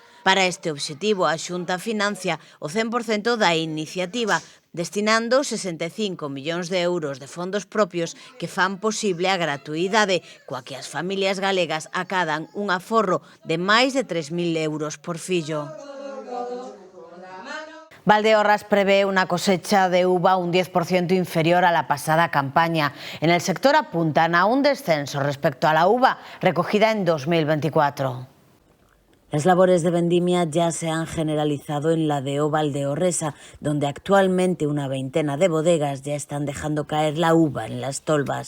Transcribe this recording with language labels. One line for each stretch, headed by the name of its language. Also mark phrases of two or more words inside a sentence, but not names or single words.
Galician: Para este obxectivo, a Xunta financia o 100% da iniciativa, destinando 65 millóns de euros de fondos propios que fan posible a gratuidade, coa que as familias galegas acadan un aforro de máis de 3.000 euros por fillo.
Spanish: Valdeorras prevé una cosecha de uva un 10% inferior a la pasada campaña. En el sector apuntan a un descenso respecto a la uva recogida en 2024. Las labores de vendimia ya se han generalizado en la dehesa valdeorresa, donde actualmente una veintena de bodegas ya están dejando caer la uva en las tolvas.